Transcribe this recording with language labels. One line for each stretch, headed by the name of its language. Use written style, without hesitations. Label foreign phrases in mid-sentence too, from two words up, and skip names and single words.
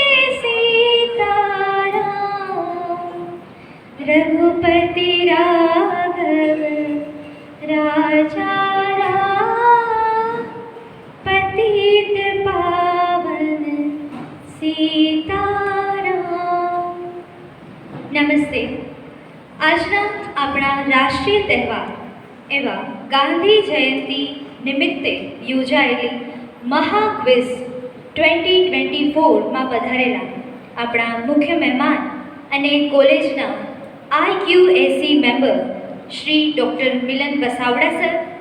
Hindi: सीताराम रघुपति राघव राजा राम पतित पावन सीताराम। नमस्ते।
Gujarati: આજના આપણા રાષ્ટ્રીય તહેવાર એવા ગાંધી જયંતિ નિમિત્તે યોજાયેલી મહાક્વિઝ 2024માં પધારેલા આપણા મુખ્ય મહેમાન અને કોલેજના આઈક્યુએસી મેમ્બર શ્રી ડૉક્ટર મિલન વસાવડા સર,